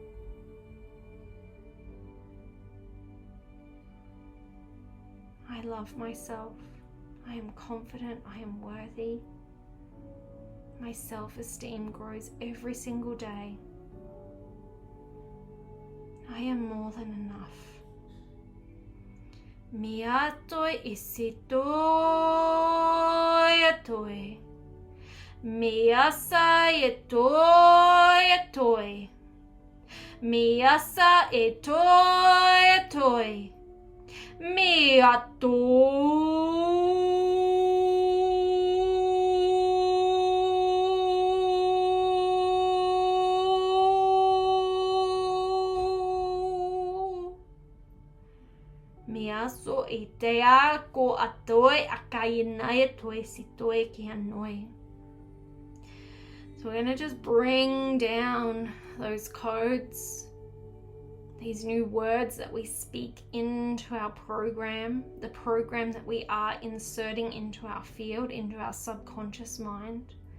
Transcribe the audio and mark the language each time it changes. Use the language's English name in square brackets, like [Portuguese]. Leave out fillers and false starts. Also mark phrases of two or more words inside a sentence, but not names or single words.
[English] I love myself. I am confident, I am worthy. My self-esteem grows every single day. I am more than enough. Mia toi isi toi toi. Mia sa e toi toi. Mia sa e toi toi. Mia toi. So e te a ko atoe akai nai toe si toe kia noi. So we're going to just bring down those codes, these new words that we speak into our program, the program that we are inserting into our field, into our subconscious mind.